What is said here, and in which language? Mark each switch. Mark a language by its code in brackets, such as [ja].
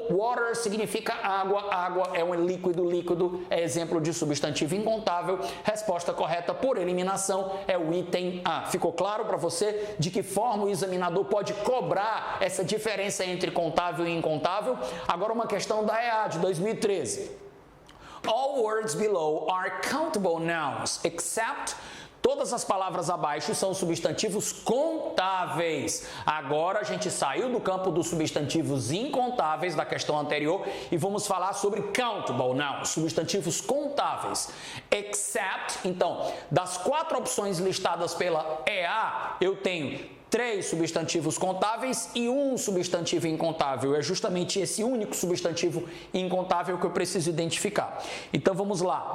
[pt] Water significa água. Água é um líquido. Líquido é exemplo de substantivo incontável. Resposta correta por eliminação é o item A. Ficou claro para você de que forma o examinador pode cobrar essa diferença entre contável e incontável? Agora uma questão da EA de 2013. [en] All words below are countable nouns, except... [pt] Todas as palavras abaixo são substantivos contáveis. Agora a gente saiu do campo dos substantivos incontáveis da questão anterior e vamos falar sobre countable nouns, substantivos contáveis. Except, então, das 4 opções listadas pela EA, eu tenho 3 substantivos contáveis e 1 substantivo incontável. É justamente esse único substantivo incontável que eu preciso identificar. Então vamos lá.